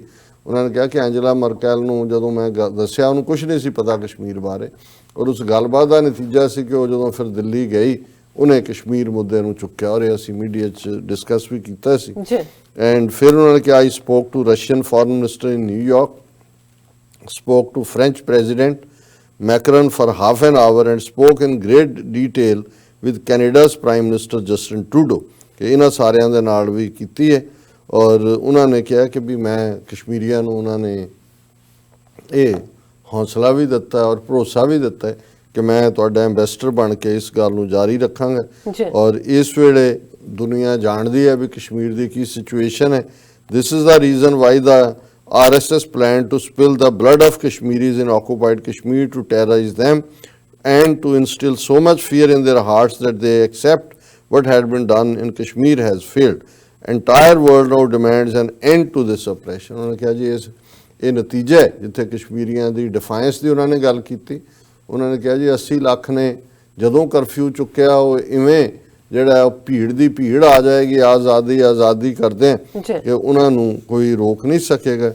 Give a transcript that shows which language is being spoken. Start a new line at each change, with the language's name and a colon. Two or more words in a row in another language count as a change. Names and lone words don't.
Punjabi: ਉਹਨਾਂ ਨੇ ਕਿਹਾ ਕਿ ਐਂਜਲਾ ਮਰਕੈਲ ਨੂੰ ਜਦੋਂ ਮੈਂ ਦੱਸਿਆ ਉਹਨੂੰ ਕੁਝ ਨਹੀਂ ਸੀ ਪਤਾ ਕਸ਼ਮੀਰ ਬਾਰੇ। ਔਰ ਉਸ ਗੱਲਬਾਤ ਦਾ ਨਤੀਜਾ ਸੀ ਕਿ ਉਹ ਜਦੋਂ ਫਿਰ ਦਿੱਲੀ ਗਈ ਉਹਨੇ ਕਸ਼ਮੀਰ ਮੁੱਦੇ ਨੂੰ ਚੁੱਕਿਆ। ਔਰ ਇਹ ਅਸੀਂ ਮੀਡੀਆ 'ਚ ਡਿਸਕਸ ਵੀ ਕੀਤਾ ਸੀ। ਐਂਡ ਫਿਰ ਉਹਨਾਂ ਨੇ ਕਿਹਾ
English: I spoke to Russian foreign minister in New York, spoke to French President Macron for half an hour and spoke in great detail with Canada's Prime Minister Justin Trudeau
Punjabi: ਕਿ ਇਹਨਾਂ ਸਾਰਿਆਂ ਦੇ ਨਾਲ ਵੀ ਕੀਤੀ ਹੈ। ਔਰ ਉਹਨਾਂ ਨੇ ਕਿਹਾ ਕਿ ਵੀ ਮੈਂ ਕਸ਼ਮੀਰੀਆਂ ਨੂੰ ਉਹਨਾਂ ਨੇ ਇਹ ਹੌਸਲਾ ਵੀ ਦਿੱਤਾ ਔਰ ਭਰੋਸਾ ਵੀ ਦਿੱਤਾ ਕਿ ਮੈਂ ਤੁਹਾਡਾ ਐਂਬੈਸਡਰ ਬਣ ਕੇ ਇਸ ਗੱਲ ਨੂੰ ਜਾਰੀ ਰੱਖਾਂਗਾ। ਔਰ ਇਸ ਵੇਲੇ ਦੁਨੀਆ ਜਾਣਦੀ ਹੈ ਵੀ ਕਸ਼ਮੀਰ ਦੀ ਕੀ ਸਿਚੁਏਸ਼ਨ ਹੈ।
English: This is the reason why the RSS planned to spill the blood of Kashmiris in occupied Kashmir to terrorize them and to instill so much fear in their hearts that they accept what had been done in Kashmir has failed. Entire world now demands an end to this oppression.
Punjabi: ਉਹਨਾਂ ਨੇ ਕਿਹਾ ਜੀ ਇਹ ਨਤੀਜਾ ਹੈ ਜਿੱਥੇ ਕਸ਼ਮੀਰੀਆਂ ਦੀ ਡਿਫਾਈਂਸ ਦੀ ਉਹਨਾਂ ਨੇ ਗੱਲ ਕੀਤੀ। ਉਹਨਾਂ ਨੇ ਕਿਹਾ ਜੀ 80 ਲੱਖ ਨੇ ਜਦੋਂ ਕਰਫਿਊ ਚੁੱਕਿਆ ਉਹ ਇਵੇਂ ਜਿਹੜਾ ਭੀੜ ਦੀ ਭੀੜ ਆ ਜਾਏਗੀ, ਆਜ਼ਾਦੀ ਕਰਦੇ ਕਿ ਉਹਨਾਂ ਨੂੰ ਕੋਈ ਰੋਕ ਨਹੀਂ ਸਕੇਗਾ।